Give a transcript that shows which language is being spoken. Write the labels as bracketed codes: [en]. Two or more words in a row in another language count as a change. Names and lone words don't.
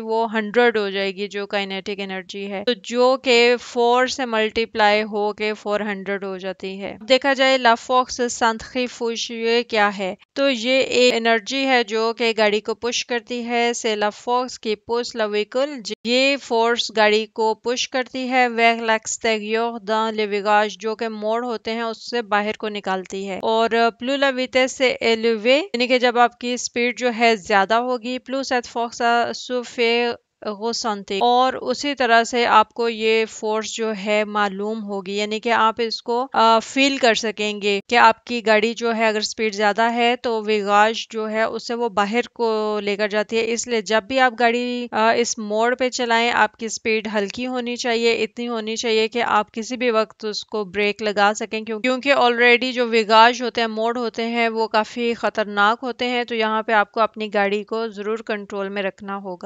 [ur] وہ 100 ہو جائے گی جو کائنیٹک انرجی ہے، تو جو کہ 4 سے ملٹیپلائی ہو کے 400 ہو جاتی ہے۔ دیکھا جائے [fr] la force centrifuge [ur] یہ کیا ہے؟ تو یہ ایک انرجی ہے جو کہ گاڑی کو پش کرتی ہے، [fr] c'est la force qui pousse le véhicule, [ur] یہ فورس گاڑی کو پش کرتی ہے vers [fr] l'extérieur dans le virage، [ur] جو کہ موڑ ہوتے ہیں اس سے باہر کو نکالتی ہے، اور [fr] plus la vitesse [ur] سے élevé یعنی کہ جب آپ کی سپیڈ جو ہے زیادہ ہوگی، [fr] plus cette force se fait ressentir، [ur] اور اسی طرح سے آپ کو یہ فورس جو ہے معلوم ہوگی، یعنی کہ آپ اس کو فیل کر سکیں گے کہ آپ کی گاڑی جو ہے اگر سپیڈ زیادہ ہے تو ویراج جو ہے اس سے وہ باہر کو لے کر جاتی ہے۔ اس لیے جب بھی آپ گاڑی اس موڑ پہ چلائیں، آپ کی سپیڈ ہلکی ہونی چاہیے، اتنی ہونی چاہیے کہ آپ کسی بھی وقت اس کو بریک لگا سکیں، کیونکہ آلریڈی جو ویراج ہوتے ہیں، موڑ ہوتے ہیں، وہ کافی خطرناک ہوتے ہیں، تو یہاں پہ آپ کو اپنی گاڑی کو ضرور کنٹرول میں رکھنا ہوگا۔